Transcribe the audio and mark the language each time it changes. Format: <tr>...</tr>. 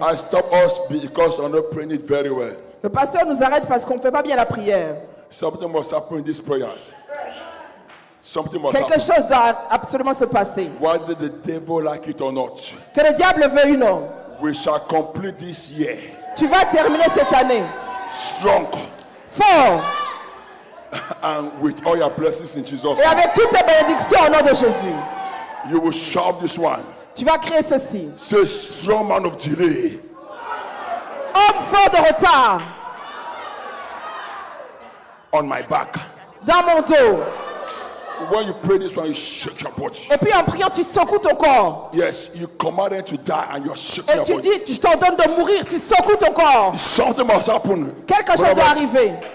<en>I stop us because we're not praying it very well.</en> <fr>Le pasteur nous arrête parce qu'on ne fait pas bien la prière.</fr> <en>Something must happen in these prayers. Something must</en> <fr>Quelque</fr> <en>happen.</en> <fr>chose doit absolument se passer.</fr> <en>Whether the devil like it or not,</en> <fr>Que le diable le veuille ou non.</fr> <en>we shall complete this year</en> <fr>Tu vas terminer cette année</fr> <en>strong</en> <fr>fort</fr> <en>and with all your blessings in Jesus'</en> <fr>et</fr> <en>name.</en> <fr>avec toutes tes bénédictions au nom de Jésus.</fr> <en>You will shout this one.</en> <fr>Tu vas créer ceci.</fr> <en>Say, strong man of delay.</en> <fr>Homme fort de retard</fr> <en>On my back.</en> <fr>dans mon dos.</fr> <en>When you pray this one, you shake your body.</en> <fr>Et puis en priant, tu secoues ton corps.</fr> <en>Yes, you command them to die and you're shaking</en> <fr>Et</fr> <en>your</en> <fr>tu</fr> <en>body.</en> <fr>dis, je t'ordonne de mourir, tu secoues ton corps.</fr> <en>Something must happen.</en> <fr>Quelque chose doit arriver.</fr>